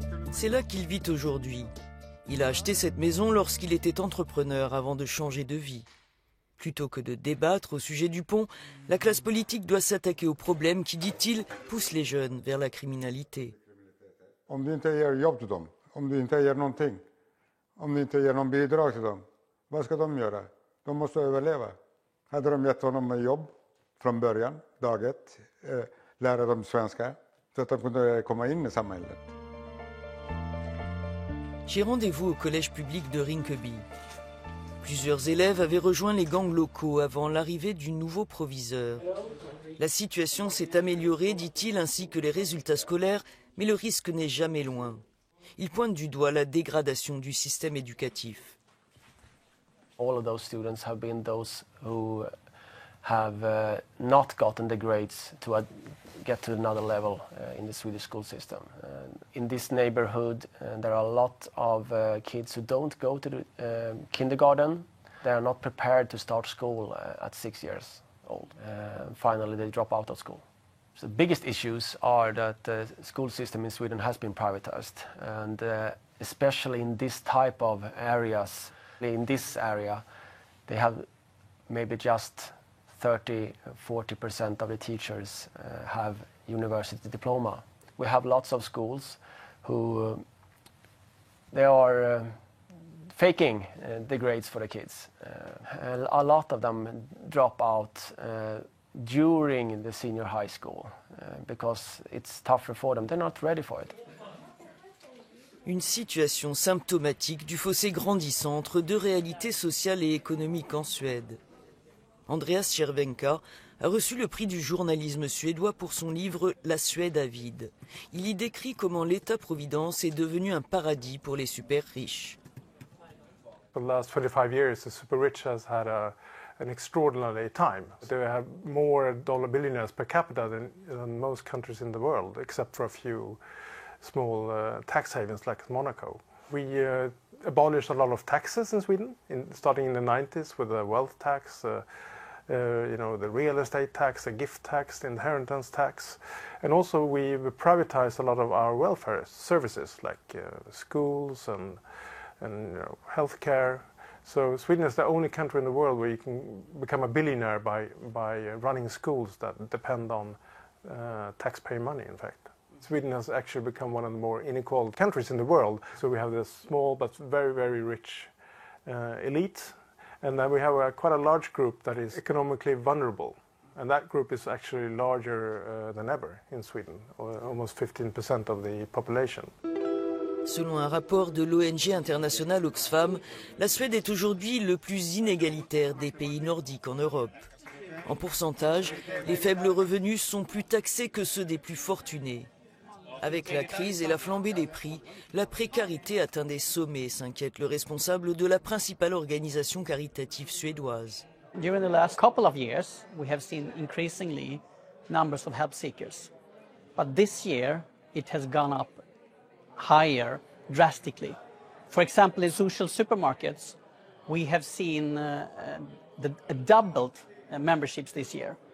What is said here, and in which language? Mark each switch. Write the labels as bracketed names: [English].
[French] C'est là qu'il vit aujourd'hui. Il a acheté cette maison lorsqu'il était entrepreneur avant de changer de vie. Plutôt que de débattre au sujet du pont, la classe politique doit s'attaquer aux problèmes qui, dit-il, poussent les jeunes vers la criminalité. [Swedish] Om du inte ger jobb till dem, om du inte ger någonting, om du inte ger någon bidrag till dem, vad ska de göra? De måste överleva. Hade de gett honom ett jobb från början, dag ett, lära dem svenska, så att de kunde komma in i samhället. [French] J'ai rendez-vous au collège public de Rinkeby. Plusieurs élèves avaient rejoint les gangs locaux avant l'arrivée du nouveau proviseur. La situation s'est améliorée, dit-il, ainsi que les résultats scolaires, mais le risque n'est jamais loin. Il pointe du doigt la dégradation du système éducatif. [English] All of those students have been those who have not gotten the grades to get to another level in the Swedish school system. In this neighborhood, there are a lot of kids who don't go to the kindergarten. They are not prepared to start school at 6 years old. Finally, they drop out of school. So the biggest issues are that the school system in Sweden has been privatized, and especially in this type of areas. In this area, they have maybe just 30–40% of the teachers have university diploma. We have lots of schools who they are faking the grades for the kids. A lot of them drop out during the senior high school because it's tougher for them. They're not ready for it. [French] Une situation symptomatique du fossé grandissant entre deux réalités sociales et économiques en Suède. Andreas Cervenka a reçu le prix du journalisme suédois pour son livre « La Suède avide ». Il y décrit comment l'État-providence est devenu un paradis pour les super riches. [English] For the last 25 years, the super rich has had an extraordinary time. They have more dollar billionaires per capita than most countries in the world, except for a few small tax havens like Monaco. We abolished a lot of taxes in Sweden, starting in the 90s with the wealth tax, the real estate tax, the gift tax, the inheritance tax, and also we privatized a lot of our welfare services like schools and healthcare. So Sweden is the only country in the world where you can become a billionaire by running schools that depend on taxpayer money, in fact. Sweden has actually become one of the more unequal countries in the world. So we have this small but very, very rich elite. And then we have quite a large group that is economically vulnerable. And that group is actually larger than ever in Sweden, almost 15% of the population. [French] Selon un rapport de l'ONG internationale Oxfam, la Suède est aujourd'hui le plus inégalitaire des pays nordiques en Europe. En pourcentage, les faibles revenus sont plus taxés que ceux des plus fortunés. Avec la crise et la flambée des prix, la précarité atteint des sommets, s'inquiète le responsable de la principale organisation caritative suédoise. [English] During the last couple of years, we have seen increasingly numbers of help seekers. But this year, it has gone up higher drastically. For example, in social supermarkets, we have seen doubled memberships this year.